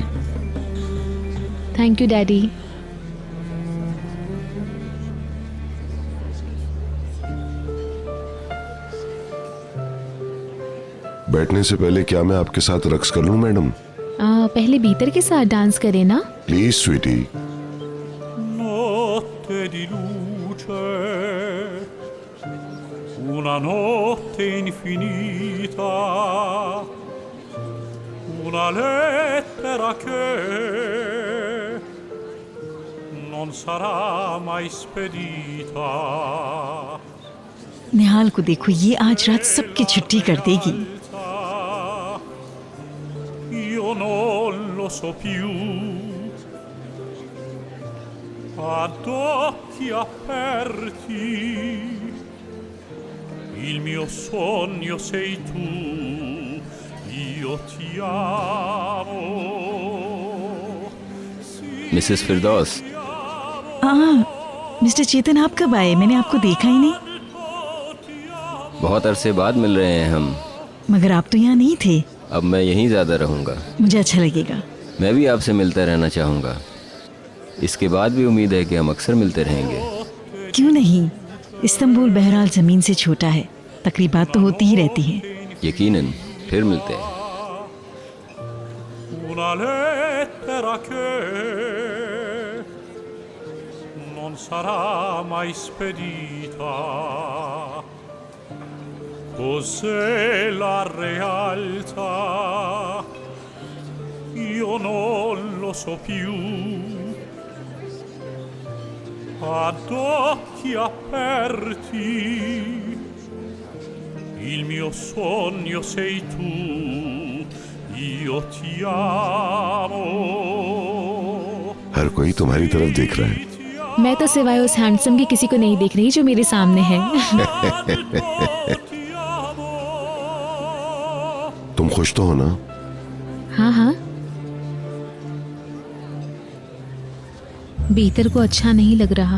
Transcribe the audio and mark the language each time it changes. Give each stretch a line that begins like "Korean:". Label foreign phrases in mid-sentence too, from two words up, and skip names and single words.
English: Thank you daddy.
Hindi: बैठने से पहले क्या मैं आपके साथ रक्स कर लूं मैडम? पहले भीतर के साथ डांस करें ना।
English: Please sweetie.
Italian: Una notte infinita, una lettera che non sarà mai spedita.
Hindi: निहाल को देखो, ये आज रात सबकी छुट्टी कर देगी।
Italian: Io non lo so più, ad occhi aperti. Il mio sogno sei tu, io ti amo.
Hindi: मिसेस फिरदौस। मिस्टर चेतन, आप कब आए? मैंने आपको देखा ही नहीं। बहुत अरसे बाद मिल रहे हैं हम। मगर आप तो यहाँ नहीं थे। अब मैं यहीं ज्यादा रहूंगा। मुझे अच्छा लगेगा। मैं भी आपसे मिलता रहना चाहूंगा। इसके बाद भी उम्मीद है कि हम अक्सर मिलते रहेंगे। क्यों नहीं? इस्तांबुल बहरहाल जमीन से छोटा है, तकरीबात तो होती ही रहती हैं। यकीनन फिर मिलते हैं।
Italian: Una lettera che non sarà mai spedita. Cos'è la realtà? Io non lo so più. Ad occhi aperti il mio sogno sei tu, io ti amo.
Hindi: हर कोई तुम्हारी तरफ देख रहा है। मैं तो सिवाय उस हैंडसम के किसी को नहीं देख रही जो मेरे सामने है। तुम खुश तो हो ना? हाँ हाँ। भीतर को अच्छा नहीं लग रहा।